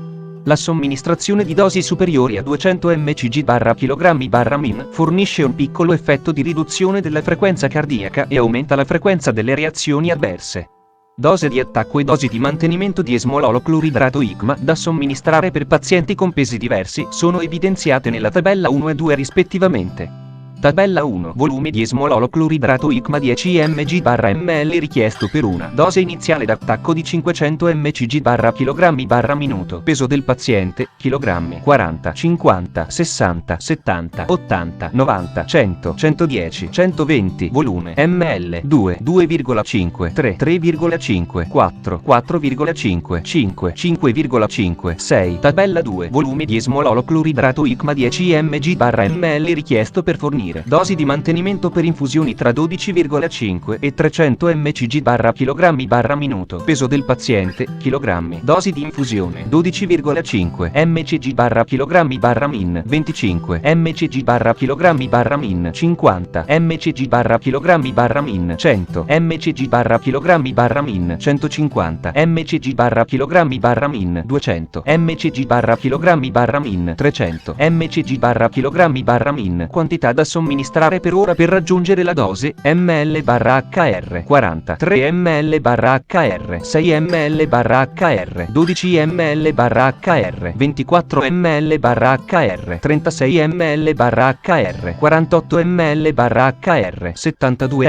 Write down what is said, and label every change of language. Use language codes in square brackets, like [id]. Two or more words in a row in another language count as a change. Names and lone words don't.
[it] La somministrazione di dosi superiori a 200 mcg/kg/min fornisce un piccolo effetto di riduzione della frequenza cardiaca e aumenta la frequenza delle reazioni avverse. Dose di attacco e dosi di mantenimento di esmololo cloridrato ICMA da somministrare per pazienti con pesi diversi sono evidenziate nella tabella 1 e 2 rispettivamente. Tabella 1. Volume di esmololo cloridrato ICMA 10 mg/ml richiesto per una dose iniziale d'attacco di 500 mcg/kg/minuto. Peso del paziente: chilogrammi 40, 50, 60, 70, 80, 90, 100, 110, 120. Volume ml 2, 2,5, 3, 3,5, 4, 4,5, 5, 5,5, 6. Tabella 2. Volume di esmololo cloridrato ICMA 10 mg/ml richiesto per fornire definire dosi di mantenimento per infusioni tra 12,5 e 300 mcg/kg/minuto. Peso del paziente, chilogrammi. Dosi di infusione 12,5 mcg/kg/min, 25 mcg/kg/min, 50 mcg/kg/min, 100 mcg/kg/min, 150 mcg/kg/min, 200 mcg/kg/min, 300 mcg/kg/min. Quantità da somministrare per ora per raggiungere la dose ml/hr: 43 ml/hr, 6 ml/hr, 12 ml/hr, 24 ml/hr, 36 ml/hr, 48 ml/hr, 72